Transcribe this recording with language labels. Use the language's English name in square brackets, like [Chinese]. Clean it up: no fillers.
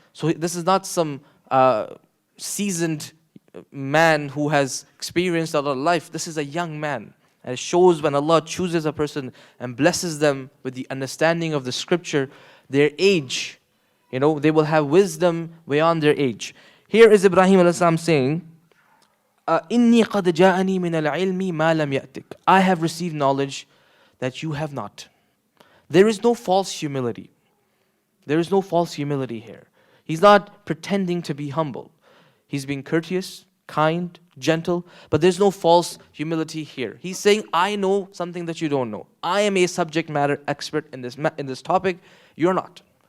[English] So this is not some seasoned man who has experienced a lot of life. This is a young man. And it shows when Allah chooses a person and blesses them with the understanding of the scripture, their age, they will have wisdom beyond their age. Here is Ibrahim alayhi salam saying, [Arabic] إِنِّي قَدْ جَاءَنِي مِنَ الْعِلْمِ مَا لَمْ يَأْتِكَ. [English] I have received knowledge that you have not. There is no false humility. There is no false humility here. He's not pretending to be humble. He's being courteous, kind, gentle, but there's no false humility here. He's saying, I know something that you don't know. I am a subject matter expert in this topic. You're not.